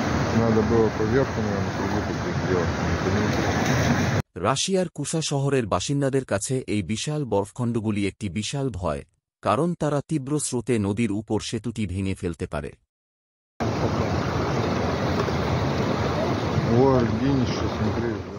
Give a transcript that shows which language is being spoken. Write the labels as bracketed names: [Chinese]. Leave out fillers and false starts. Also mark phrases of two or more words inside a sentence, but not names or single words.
[Russian] Надо было поверху, наверное, выпустить сделать. [Bangla] রাশিয়ার কুসা শহরের বাসিন্দাদের কাছে এই বিশাল বরফখণ্ডগুলি একটি বিশাল ভয়, কারণ তারা তীব্র স্রোতে নদীর উপর সেতুটি ভেঙে ফেলতে পারে। [Russian] Ой, Генище, смотри.